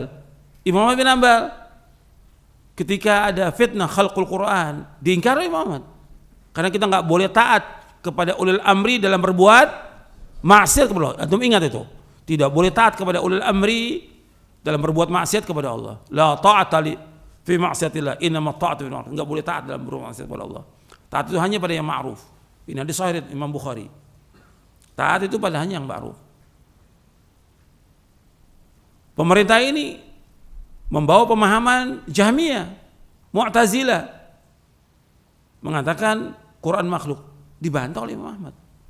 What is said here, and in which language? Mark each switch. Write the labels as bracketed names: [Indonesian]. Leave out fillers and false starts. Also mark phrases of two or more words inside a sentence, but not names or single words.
[Indonesian] Imam Ahmad bin Hanbal ketika ada fitnah khalqul Quran, diingkari Imam Ahmad. Karena kita nggak boleh taat kepada ulil amri dalam berbuat maksiat kepada Allah. Antum ingat itu? Tidak boleh taat kepada ulil amri dalam berbuat maksiat kepada Allah. [Arabic] لا طاعة ل في معصية الله إنما الطاعة في معروف. [Indonesian] Enggak boleh taat dalam berbuat maksiat kepada Allah. Taat itu hanya pada yang ma'ruf. Ini hadis sahih Imam Bukhari. Taat itu pada hanya yang ma'ruf. Pemerintah ini membawa pemahaman Jahmiyah, Mu'tazilah, mengatakan Quran makhluk, dibantah oleh Imam Ahmad.